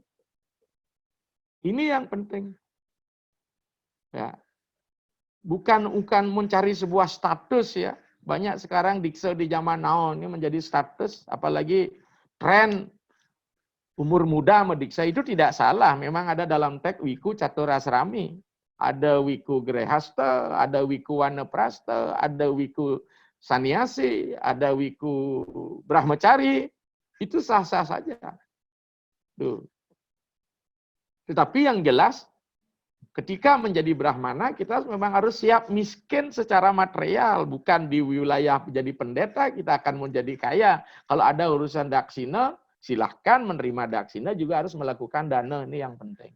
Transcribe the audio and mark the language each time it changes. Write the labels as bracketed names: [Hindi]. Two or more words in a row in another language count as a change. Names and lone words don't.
[Indonesian] Ini yang penting. Ya. Bukan mencari sebuah status ya. Banyak sekarang diksa di zaman now ini menjadi status, apalagi tren umur muda mendiksa itu tidak salah. Memang ada dalam teks wiku caturasrami. Ada wiku grehasta, ada wiku wanaprasta, ada wiku saniasi, ada wiku brahmacari. Itu sah-sah saja. Tuh. Tetapi yang jelas, ketika menjadi brahmana, kita memang harus siap miskin secara material. Bukan di wilayah menjadi pendeta, kita akan menjadi kaya. Kalau ada urusan daksina, silahkan menerima daksina, juga harus melakukan dana, ini yang penting.